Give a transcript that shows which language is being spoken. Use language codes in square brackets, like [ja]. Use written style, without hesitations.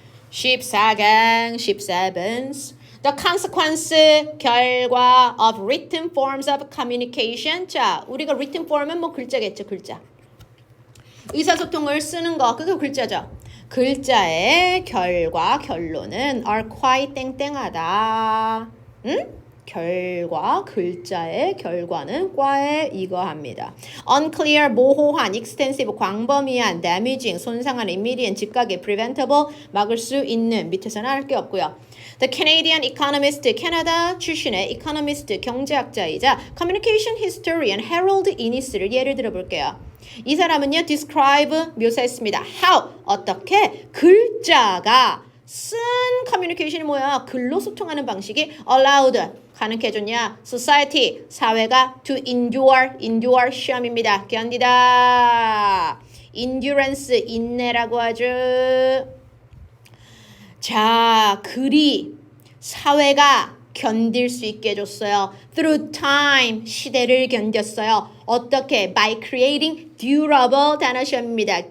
[en] 14강 17 The consequence, 결과 of written forms of communication. [ko] 자, 우리가 written form은 뭐 글자겠죠, 글자. 의사소통을 쓰는 거, 그게 글자죠. 글자의 결과, 결론은 [en] are quite [ko] 땡땡하다. 응? 결과, 글자의 결과는 과에 이거 합니다. unclear, 모호한, extensive, 광범위한, damaging, 손상한, immediate, 즉각의, preventable, 막을 수 있는, 밑에서는 할 게 없고요. [en] The Canadian economist, [ko] 캐나다 출신의 economist, 경제학자이자 communication historian Harold Innis를 예를 들어 볼게요. 이 사람은요, describe, 묘사했습니다. How, 어떻게 글자가 쓴 커뮤니케이션이 뭐야? 글로 소통하는 방식이 allowed, 가능케 해줬냐? society, 사회가 to endure 시험입니다. 견디다. endurance, 인내라고 하죠. 자, 글이 사회가 견딜 수 있게 해줬어요. Through time, 시대를 견뎠어요. 어떻게? [en] By creating durable [ko] 단어 시험입니다.